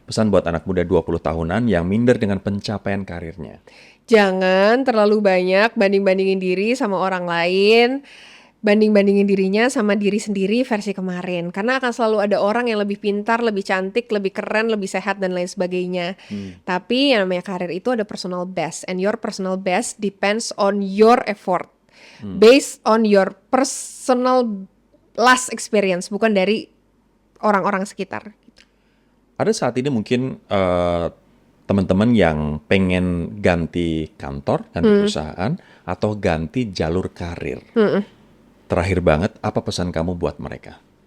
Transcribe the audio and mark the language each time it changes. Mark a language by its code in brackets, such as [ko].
[id] Pesan buat anak muda 20 tahunan yang minder dengan pencapaian karirnya. Jangan terlalu banyak banding-bandingin diri sama orang lain. Banding-bandingin dirinya sama diri sendiri versi kemarin. Karena akan selalu ada orang yang lebih pintar, lebih cantik, lebih keren, lebih sehat, dan lain sebagainya. Tapi yang namanya karir itu ada personal best. [en] And your personal best depends on your effort. Based on your personal last experience. [id] Bukan dari orang-orang sekitar. Ada saat ini mungkin teman-teman yang pengen ganti kantor, ganti perusahaan, atau ganti jalur karir. Terakhir banget, apa pesan kamu buat mereka?